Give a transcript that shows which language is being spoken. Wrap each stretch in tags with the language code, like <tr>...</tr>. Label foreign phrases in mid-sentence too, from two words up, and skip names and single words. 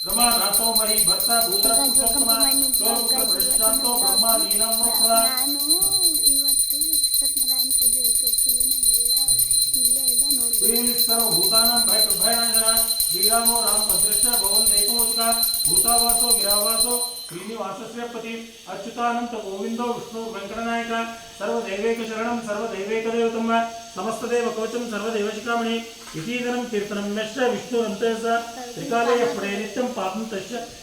<sa>ब्रह्मनाथो मही भट्ट भूधर पुरुषोत्तम स्वरूप प्रशांतो ब्रह्मादीनं वक्र</sa> <kn>ನಾನು ಇವತ್ತು ಸತ್ಯನಾರಾಯಣ ಪೂಜೆ ತೋರಿಸಿದ್ದೇನೆ ಎಲ್ಲ ಇಲ್ಲೇ ಇದೆ ನೋಡ್ಬೋದು</kn> <sa>श्री सर्वभूतानां भयनाशना श्रीरामो रामभद्रश्च भवन्तेकोऽधिका भूतावासो गिरावासो श्रीनिवासस्य पति अच्युतानंत गोविंदो विष्णु वेंकटनायक सर्वदैवैक शरणं सर्वदैवैकदेवतं समस्तदेव कवचं सर्वदेवशिखामणि इतीदरं कीर्तनं यश्च विष्णुरन्तः त्रिकाले पडे नित्यं पापं तस्य</sa>